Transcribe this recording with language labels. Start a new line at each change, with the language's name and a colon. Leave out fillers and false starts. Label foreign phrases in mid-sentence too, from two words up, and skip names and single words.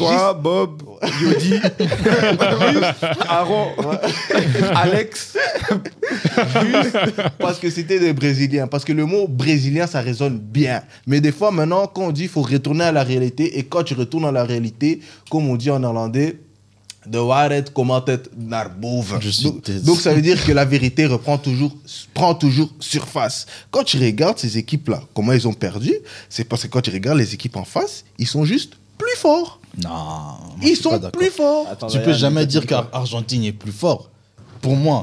French: Toi, Bob, Yodi, Aaron, Alex. Juste parce que c'était des Brésiliens. Parce que le mot brésilien, ça résonne bien. Mais des fois, maintenant, quand on dit qu'il faut retourner à la réalité, et quand tu retournes à la réalité, comme on dit en néerlandais,
Dutch: de waarheid komt altijd naar boven.
French: Je suis Donc ça veut dire que la vérité prend toujours surface. Quand tu regardes ces équipes-là, comment ils ont perdu, c'est parce que quand tu regardes les équipes en face, ils sont juste plus forts. Non. moi, je Ils suis pas sont d'accord. plus forts. Attends, Tu peux Ryan, jamais t'as dire dit quoi? qu'Argentine est plus fort. Pour moi.